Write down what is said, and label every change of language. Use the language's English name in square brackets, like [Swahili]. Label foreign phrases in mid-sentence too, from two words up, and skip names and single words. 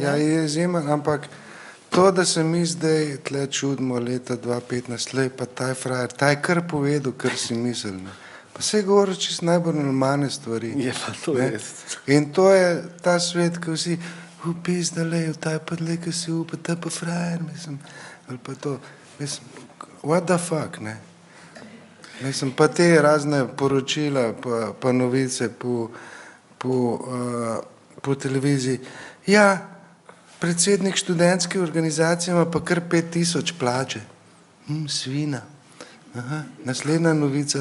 [Slovenian] Ja, je izjemen, ampak to, da se mi zdaj tle čudimo leta 2015, lej pa taj frajer, taj kar povedal, kar si mislil, ne. Pa se je govoril čisto najbolj normalne stvari. Je pa to res. In to je ta svet, ko vsi upizda, lej, taj pa dlej, ko si upa, taj pa frajer, mislim, ali pa to, mislim, [English] what the fuck, [Slovenian] ne. Mislim, pa te razne poročila, pa novice po televiziji. Ja, predsednik študentske organizacije ima pa kar 5000 plače. Svina. Aha, naslednja novica.